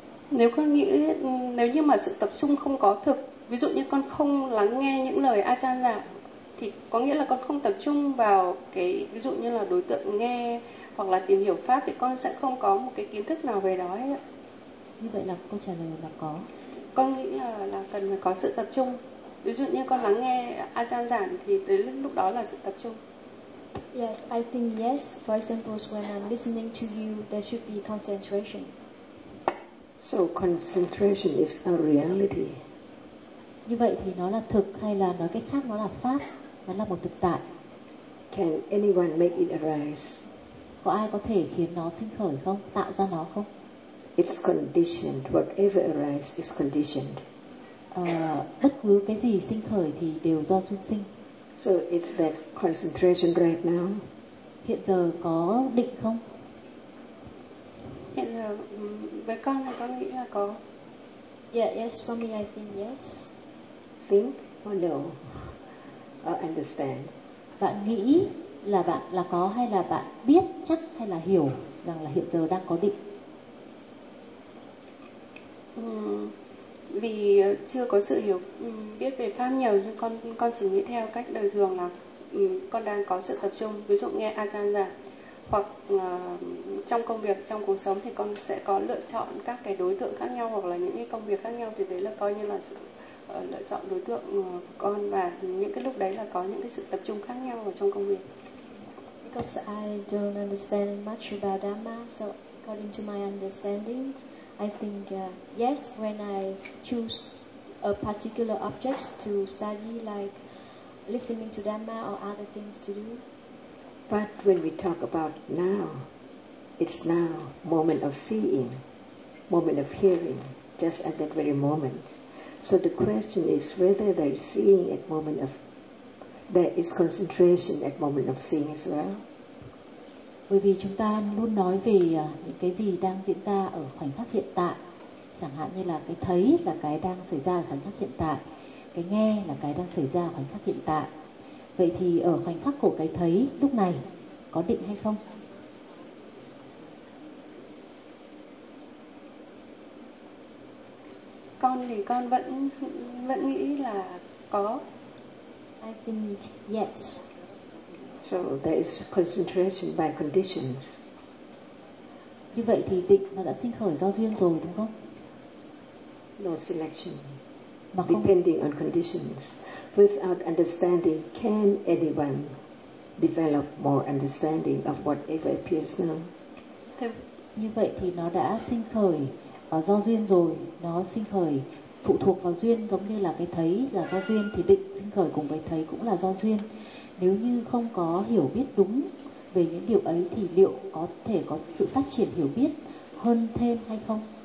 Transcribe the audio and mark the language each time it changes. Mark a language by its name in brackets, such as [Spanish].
[Vietnamese] Nếu con nghĩ, nếu như mà sự tập trung không có thực, ví dụ như con không lắng nghe những lời Ajahn giảng, thì có nghĩa là con không tập trung vào cái, ví dụ như là đối tượng nghe hoặc là tìm hiểu pháp, thì con sẽ không có một cái kiến thức nào về đó ấy ạ. Như vậy là câu trả lời là có. Con nghĩ là cần phải có sự tập trung. Ví dụ như con lắng nghe Ajahn giảng thì đến lúc đó là sự tập trung. [English] Yes, I think yes. For example, when I'm listening to you, there should be concentration. So concentration is a reality. [Vietnamese] Như vậy thì nó là thực hay là nói cách khác nó là pháp, nó là một thực tại. [English] Can anyone make it arise? [Vietnamese] Có ai có thể khiến nó sinh khởi không? Tạo ra nó không? [English] It's conditioned. Whatever arises is conditioned. [Vietnamese] Bất cứ cái gì sinh khởi thì đều do duyên sinh. [English] So it's that concentration right now. [Vietnamese] Hiện giờ có định không? Hiện giờ với con nghĩ là có. [English] Yeah, yes, for me I think yes. Think or no? Or understand? [Vietnamese] Bạn nghĩ là bạn là có hay là bạn biết chắc hay là hiểu rằng là hiện giờ đang có định? Vì chưa có sự hiểu biết về pháp nhiều nhưng con chỉ nghĩ theo cách đời thường là con đang có sự tập trung, ví dụ nghe Ajahn giảng. Hoặc trong công việc, trong cuộc sống thì con sẽ có lựa chọn các cái đối tượng khác nhau hoặc là những cái công việc khác nhau, thì đấy là coi như là sự lựa chọn đối tượng của con, và những cái lúc đấy là có những cái sự tập trung khác nhau ở trong công việc. [English] Because I don't understand much about Dhamma, so according to my understanding, I think yes, when I choose a particular object to study, like listening to Dhamma or other things to do. But when we talk about now, it's now, moment of seeing, moment of hearing, just at that very moment. So the question is whether there is seeing at moment of, there is concentration at moment of seeing as well. [Vietnamese] Bởi vì chúng ta luôn nói về những cái gì đang diễn ra ở khoảnh khắc hiện tại. Chẳng hạn như là cái thấy là cái đang xảy ra ở khoảnh khắc hiện tại, cái nghe là cái đang xảy ra ở khoảnh khắc hiện tại. Vậy thì ở khoảnh khắc của cái thấy lúc này có định hay không? Con con thì con vẫn nghĩ là có. [English] I think yes. So there is concentration by conditions. [Vietnamese] Như vậy thì định nó đã sinh khởi do duyên rồi đúng không? [English] No selection. Depending on conditions. Without understanding, can anyone develop more understanding of whatever appears now? [Vietnamese] Như vậy thì nó đã sinh khởi do duyên rồi, nó sinh khởi phụ thuộc vào duyên, giống như là cái thấy là do duyên thì định sinh khởi cùng với thấy cũng là do duyên. Nếu như không có hiểu biết đúng về những điều ấy thì liệu có thể có sự phát triển hiểu biết hơn thêm hay không?